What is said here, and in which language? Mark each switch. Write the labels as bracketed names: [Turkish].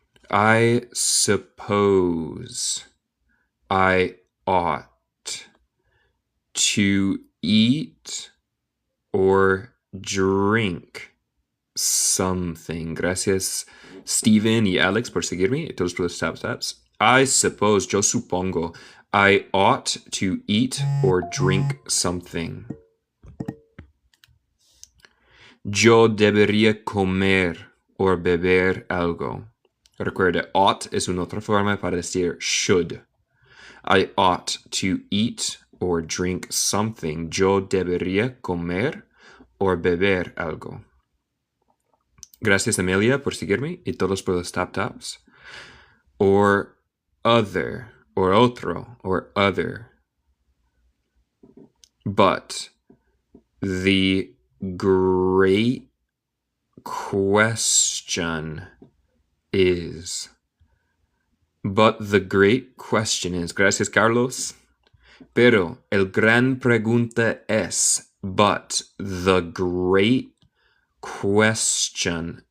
[English] I suppose I ought to eat or drink something. [Spanish] Gracias, Steven y Alex, por seguirme y todos por los tap-taps. [English] I suppose, [Spanish] yo supongo, [English] I ought to eat or drink something. [Spanish] Yo debería comer o beber algo. Recuerda, ought es una otra forma para decir should. [English] I ought to eat or drink something. [Spanish] Yo debería comer o beber algo. Gracias, Amelia, por seguirme y todos por los tap-taps. [English] Or other, or otro, or other. But the great question is. But the great question is. [Spanish] Gracias, Carlos. Pero el gran pregunta es. [English] But the great question.